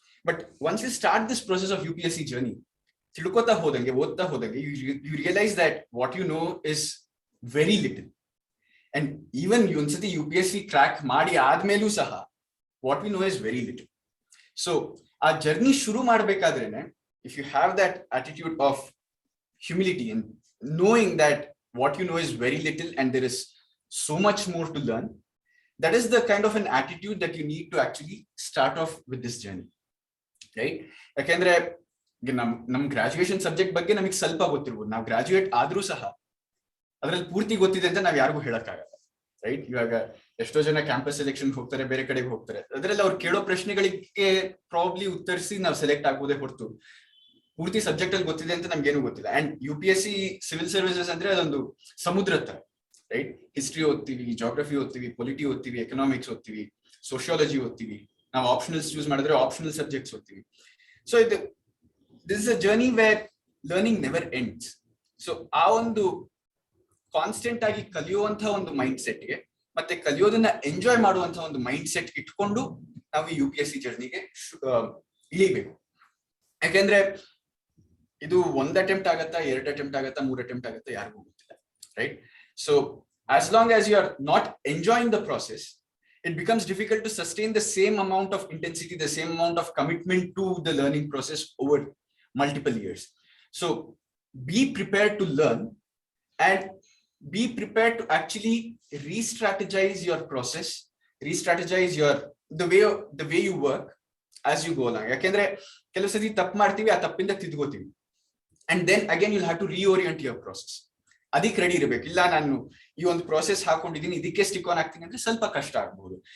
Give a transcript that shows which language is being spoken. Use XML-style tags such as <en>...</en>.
<en>but once you start this process of UPSC journey,</en> <kn>ತಿಳ್ಕೊತಾ ಹೋದಂಗೆ, ಓದ್ತಾ ಹೋದಂಗೆ,</kn> <en>You realise that what you know is very little. And even</en> <kn>ಒಂದ್ಸತಿ UPSC crack ಮಾಡಿ ಆದ್ಮೇಲೂ ಸಹ</kn> <en>What we know is very little.</en> <kn>So ಆ journey ಶುರು ಮಾಡ್ಬೇಕಾದ್ರೇನೆ,</kn> <en>If you have that attitude of humility and knowing that what you know is very little and there is so much more to learn, that is the kind of an attitude that you need to actually start off with this journey, right?</en> <kn>ಯಾಕೆಂದ್ರೆ ನಮ್ graduation subject ಬಗ್ಗೆ ನಮಗೆ ಸ್ವಲ್ಪ ಗೊತ್ತಿರ್ಬೋದು, ನಾವು graduate ಆದ್ರೂ ಸಹ ಅದ್ರಲ್ಲಿ ಪೂರ್ತಿ ಗೊತ್ತಿದೆ ಅಂತ ನಾವ್ ಯಾರಿಗೂ ಹೇಳಕ್ಕಾಗಲ್ಲ, ರೈಟ್? ಇವಾಗ ಎಷ್ಟೋ ಜನ ಕ್ಯಾಂಪಸ್ ಸೆಲೆಕ್ಷನ್ ಹೋಗ್ತಾರೆ, ಬೇರೆ ಕಡೆಗೆ ಹೋಗ್ತಾರೆ, ಅದ್ರಲ್ಲಿ ಅವ್ರು ಕೇಳೋ ಪ್ರಶ್ನೆಗಳಿಗೆ ಪ್ರಾಬ್ಲಿ ಉತ್ತರಿಸಿ ನಾವು ಸೆಲೆಕ್ಟ್ ಆಗ್ಬೋದೇ ಹೊರತು ಪೂರ್ತಿ ಸಬ್ಜೆಕ್ಟ್ ಅಲ್ಲಿ ಗೊತ್ತಿದೆ ಅಂತ ನಮ್ಗೇನು ಗೊತ್ತಿಲ್ಲ. ಅಂಡ್ UPSC ಸಿವಿಲ್ ಸರ್ವಿಸಸ್ ಅಂದ್ರೆ ಅದೊಂದು ಸಮುದ್ರ ತರ, ರೈಟ್? ಹಿಸ್ಟ್ರಿ ಓದ್ತೀವಿ, ಜಾಗ್ರಫಿ ಓದ್ತೀವಿ, ಪೊಲಿಟಿ ಓದ್ತೀವಿ, ಎಕನಾಮಿಕ್ಸ್ ಓದ್ತೀವಿ, ಸೋಶಿಯಾಲಜಿ ಓದ್ತೀವಿ, ನಾವು ಆಪ್ಷನಲ್ಸ್ ಚೂಸ್ ಮಾಡಿದ್ರೆ ಆಪ್ಷನಲ್ ಸಬ್ಜೆಕ್ಟ್ಸ್ ಓದ್ತೀವಿ.</kn> <en>So this is a journey where learning never ends.</en> <kn>So ಆ ಒಂದು ಕಾನ್ಸ್ಟೆಂಟ್ ಆಗಿ ಕಲಿಯುವಂತಹ ಒಂದು ಮೈಂಡ್ ಸೆಟ್ಗೆ ಮತ್ತೆ ಕಲಿಯೋದನ್ನ ಎಂಜಾಯ್ ಮಾಡುವಂತಹ ಒಂದು ಮೈಂಡ್ ಸೆಟ್ ಇಟ್ಕೊಂಡು ನಾವು ಈ UPSC ಜರ್ನಿಗೆ ಇಳಿಬೇಕು. ಯಾಕೆಂದ್ರೆ ಇದು 1 ಅಟೆಂಪ್ಟ್ ಆಗತ್ತಾ, 2 ಅಟೆಂಪ್ಟ್ ಆಗತ್ತಾ, 3 ಅಟೆಂಪ್ಟ್ ಆಗತ್ತಾ, ಯಾರಿಗೂ ಗೊತ್ತಿಲ್ಲ, right?</kn> <en>So as long as you are not enjoying the process, it becomes difficult to sustain the same amount of intensity, the same amount of commitment to the learning process over multiple years. So be prepared to learn and be prepared to actually re-strategize your process, re-strategize the way you work as you go along.</en> <kn>ಯಾಕೆಂದ್ರೆ ಕೆಲವು ಸತಿ ತಪ್ಪು ಮಾಡ್ತೀವಿ, ಆ ತಪ್ಪಿಂದ ತಿದ್ಕೋತೀವಿ,</kn> <en>and then again you'll have to reorient your process.</en> <kn>ಅದಕ್ಕೆ ready ಇರಬೇಕು. ಇಲ್ಲ ನಾನು ಈ ಒಂದು ಪ್ರಾಸೆಸ್ ಹಾಕೊಂಡಿದ್ದೀನಿ, ಇದಕ್ಕೆ ಸ್ಟಿಕ್ ಆನ್ ಆಗ್ತೀನಿ ಅಂದ್ರೆ ಸ್ವಲ್ಪ ಕಷ್ಟ ಆಗ್ಬಹುದು.</kn>